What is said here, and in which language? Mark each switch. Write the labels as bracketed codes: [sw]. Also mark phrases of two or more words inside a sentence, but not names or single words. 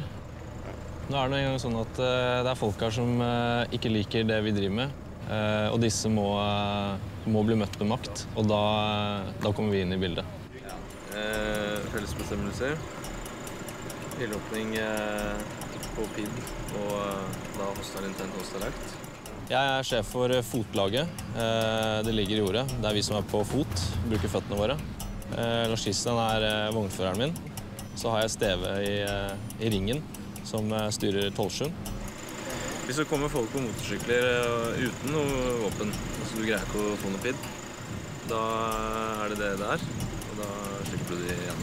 [no] Nå er det en gang sånn at det er folk her som ikke liker det vi driver med, og disse må bli møtt med makt, og da kommer vi inn i bildet. Fellesbestemmelser, ildåpning på PID, og da [en] hostile intent, hostile act. [no] Jeg er sjef for fotlaget. Det ligger i jordet. Det er vi som er på fot, bruker føttene våre. Lars Christian er vognføreren min. Så har jeg steve i ringen, som styrer Tollsjøen. Hvis det kommer folk på motorsykler uten noe våpen, altså du greier ikke å få noe PID, da er det der, og da slipper du de igjen.